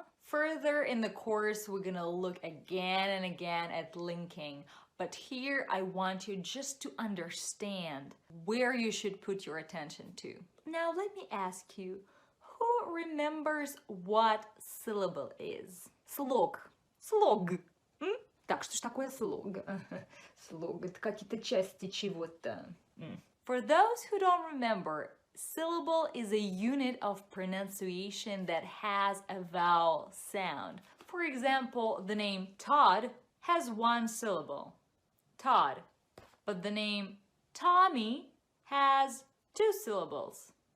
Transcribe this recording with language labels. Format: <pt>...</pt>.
<en>Further in the course, we're gonna look again and again at linking. But here I want you just to understand where you should put your attention to. Now let me ask you, who remembers what syllable is?</en> <ru>Слог. Слог. Так, что ж такое слог? Слог — это какие-то части чего-то.</ru> <en>For those who don't remember, syllable is a unit of pronunciation that has a vowel sound. For example, the name Todd has one syllable. Todd. But the name Tommy has two syllables.</en>